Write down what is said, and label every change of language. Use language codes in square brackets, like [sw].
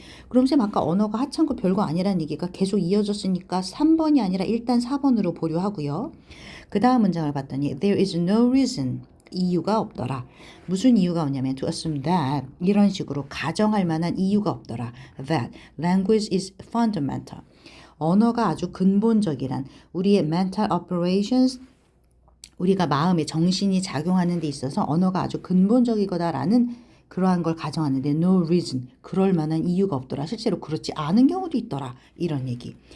[ko] 그럼 쌤 아까 언어가 하찮고 별거 아니라는 얘기가 계속 이어졌으니까 3번이 아니라 일단 4번으로 보류하고요. 그 다음 문장을 봤더니 [en] there is no reason [ko] 이유가 없더라. 무슨 이유가 없냐면 [en] to assume that [ko] 이런 식으로 가정할 만한 이유가 없더라. [en] that language is fundamental. [ko] 언어가 아주 근본적이란 우리의 [en] mental operations [ko] 우리가 마음의 정신이 작용하는 데 있어서 언어가 아주 근본적이거다라는 그러한 걸 가정하는데 [en] no reason [ko] 그럴 만한 이유가 없더라. 실제로 그렇지 않은 경우도 있더라. 이런 얘기.